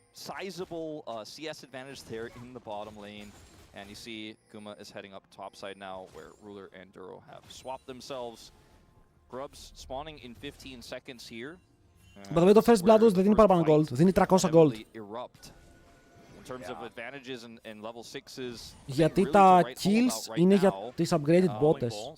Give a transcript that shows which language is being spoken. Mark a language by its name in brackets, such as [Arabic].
[English] Sizable CS advantage there in the bottom lane, and you see Guma is heading up top side now where Ruler and Duro have swapped themselves. Grubs spawning in 15 seconds here. [Greek] Βέβαια το first blood τους δεν δίνει παραπάνω gold, δίνει 300 gold. [English] In terms of advantages and level 6s. [Greek] Γιατί τα kills είναι για τις upgraded bots.